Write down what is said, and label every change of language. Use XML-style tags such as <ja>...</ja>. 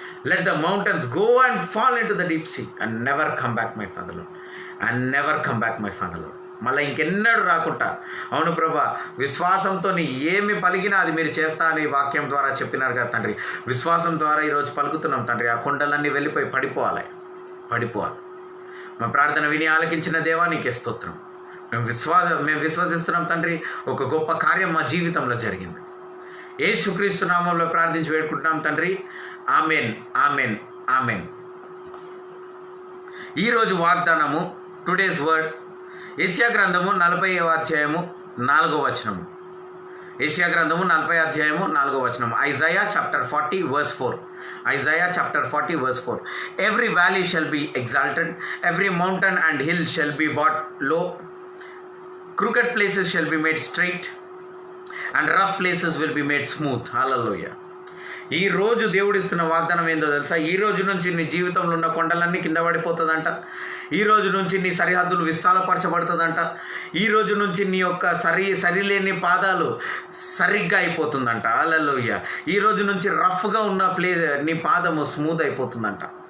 <en>Let the mountains go and fall into the deep sea and never come back, my Father Lord. And never come back, my Father Lord.</en> <te>మళ్ళీ ఇంకెన్నడూ రాకుండా. అవును ప్రభా, విశ్వాసంతో ఏమి పలిగినా అది మీరు చేస్తా అని వాక్యం ద్వారా చెప్పినారు కదా తండ్రి. విశ్వాసం ద్వారా ఈరోజు పలుకుతున్నాం తండ్రి. ఆ కొండలన్నీ వెళ్ళిపోయి పడిపోవాలి. మా ప్రార్థన విని ఆలకించిన దేవా నీకే స్తోత్రం. మేము విశ్వసిస్తున్నాం తండ్రి. ఒక గొప్ప కార్యం మా జీవితంలో జరిగింది. యేసుక్రీస్తు నామంలో ప్రార్థించి వేడుకుంటున్నాం తండ్రి. Amen, amen, amen. ఈరోజు వాగ్దానము,</te> <en>today's word,</en> <te>యెషయా గ్రంథము 40వ అధ్యాయము 4వ వచనము. యెషయా గ్రంథము 40వ అధ్యాయము 4వ వచనము.</te> <en>Isaiah chapter 40 verse 4. Isaiah chapter 40 verse 4. Every valley shall be exalted, every mountain and hill shall be brought low, crooked places shall be made straight, and rough places will be made smooth.</en> <te>Hallelujah. ఈ రోజు దేవుడిస్తున్న వాగ్దానం ఏందో తెలుసా? ఈ రోజు నుంచి నీ జీవితంలో ఉన్న కొండలన్నీ కింద పడిపోతుందంట. ఈ రోజు నుంచి నీ సరిహద్దులు విశాలపరచబడుతుందంట. ఈ రోజు నుంచి నీ యొక్క సరిలేని పాదాలు సరిగ్గా అయిపోతుందంట. హల్లెలూయా. ఈ రోజు నుంచి రఫ్గా ఉన్న నీ పాదము స్మూత్ అయిపోతుందంట.</te>